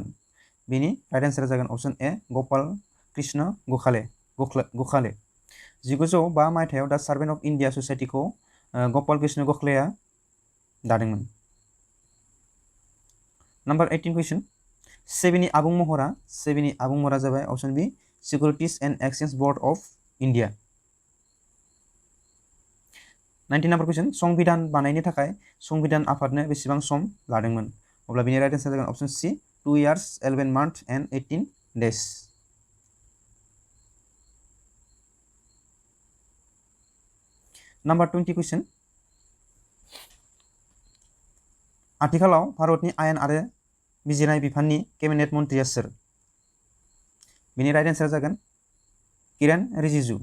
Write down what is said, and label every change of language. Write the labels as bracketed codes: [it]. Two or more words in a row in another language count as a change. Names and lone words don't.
[brx] बेनि राइट एन्सारा जागोन अप्शन ए गपाल कृष्ण गोखाले। 1905 मायथाइयाव दा सार्भेन्ट अफ इन्डिया ससाइटिखौ गपाल कृष्ण गोखलेया दादोंमोन। नम्बर 18 कुइसन सेबिनि आबुं महरा जाबाय अप्शन बी सिकिउरिटीज एंड एक्सचेंज बोर्ड ऑफ इंडिया। 19 नम्बर कुइसन संविधान बानायनो थाखाय संविधान आफादनो बेसेबां सम लादोंमोन? अब्ला बिनि राइट आन्सार जागोन अप्शन सी [en] 2 years 11 months and 18 days। [brx] नम्बर 20 कुइसन आथिखालाव भारतनि आयेन आरो बिजिरनाय बिफाननि केबिनेट मन्थ्रिया सोर? बिनि राइट आन्सार जागोन किरेन रिजिजु।